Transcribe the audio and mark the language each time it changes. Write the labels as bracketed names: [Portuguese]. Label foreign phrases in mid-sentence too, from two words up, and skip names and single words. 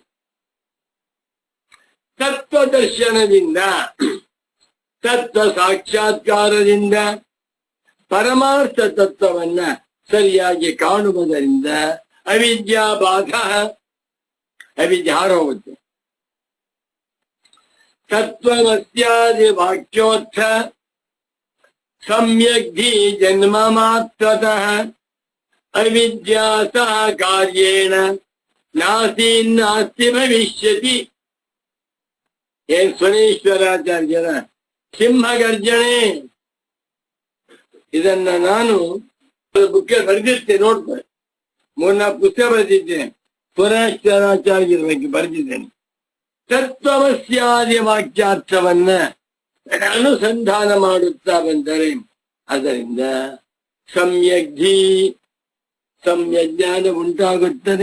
[Kannada] ತತ್ವದರ್ಶನದಿಂದ, ತತ್ವ ಸಾಕ್ಷಾತ್ಕಾರದಿಂದ, ಪರಮಾರ್ಥ ತತ್ವವನ್ನ ಸರಿಯಾಗಿ ಕಾಣುವುದರಿಂದ ಅವಿದ್ಯಾ ಬಾಧ, ಅವಿದ್ಯೆ ಹಾರೋಗುತ್ತೆ. [Sanskrit] ತತ್ವಮಸ್ಯಾದಿ ವಾಕ್ಯೋತ್ಥ ಸಮ್ಯಗ್ಧಿ ಜನ್ಮ ಮಾತ್ರತಃ ಅವಿದ್ಯಾ ಸಹ ಕಾರ್ಯೇಣ ನಾಸ್ತಿ ಭವಿಷ್ಯತಿ. [Kannada] ಏನ್ ಸುರೇಶ್ವರಾಚಾರ್ಯರ ಸಿಂಹಗರ್ಜನೆ, ಇದನ್ನ ನಾನು ಬುಕ್ ಬರೆದಿರ್ತೇನೆ, ನೋಡ್ತಾರೆ. 3-4 ಪುಸ್ತಕ ಬರೆದಿದ್ದೇನೆ, ಸುರೇಶ್ವರಾಚಾರ್ಯರ ಬಗ್ಗೆ ಬರೆದಿದ್ದೇನೆ. ತತ್ವಮಸ್ಯಾದಿ ವಾಕ್ಯಾರ್ಥವನ್ನ ಅನುಸಂಧಾನ ಮಾಡುತ್ತಾ ಬಂದರೆ ಅದರಿಂದ ಸಮ್ಯಗ್ಧಿ, ಸಮ್ಯಜ್ಞಾನ ಉಂಟಾಗುತ್ತದೆ.